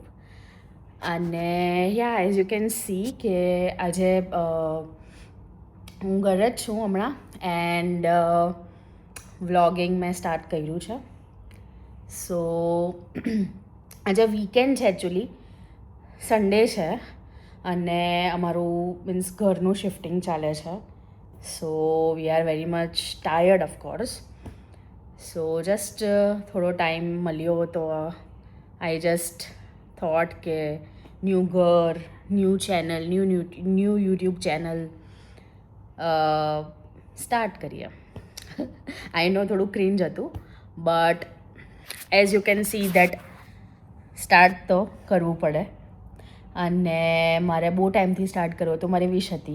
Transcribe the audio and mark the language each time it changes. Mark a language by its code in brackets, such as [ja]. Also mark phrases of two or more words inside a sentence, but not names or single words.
[gu] અને યા [en] as you can see [gu] કે આજે હું ઘરે જ છું હમણાં [en] and vlogging [gu] મેં સ્ટાર્ટ કર્યું છે. સો આજે વીકેન્ડ છે, [en] actually Sunday [gu] છે અને અમારું મીન્સ ઘરનું શિફ્ટિંગ ચાલે છે. [en] So we are very much tired, of course. So just [gu] થોડો ટાઈમ મળ્યો તો [en] I just thought [gu] કે ન્યૂ ઘર, [en] new channel, new YouTube channel start [gu] કરીએ. [en] I know [gu] થોડું ક્રિન્જ હતું, [en] but as you can see that start [gu] તો કરવું પડે અને મારે બહુ ટાઈમથી સ્ટાર્ટ કરવો તો મારી વિશ હતી.